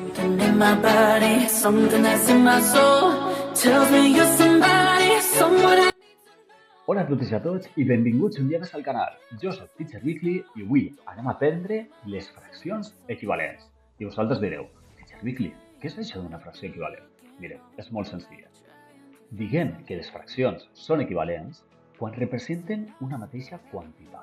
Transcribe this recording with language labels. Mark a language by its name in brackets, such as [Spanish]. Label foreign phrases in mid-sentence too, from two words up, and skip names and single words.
[English] Something in my body, something that's in my soul tells me you're somebody, someone I... [Catalan] Hola a totes i a tots i benvinguts un dia més al canal. Jo soc Teacher Weekly i avui anem a aprendre les fraccions equivalents. I vosaltres direu, Teacher Weekly, què és això d'una fracció equivalent? Mireu, és molt senzilla. Diguem que les fraccions són equivalents quan representen una mateixa quantitat.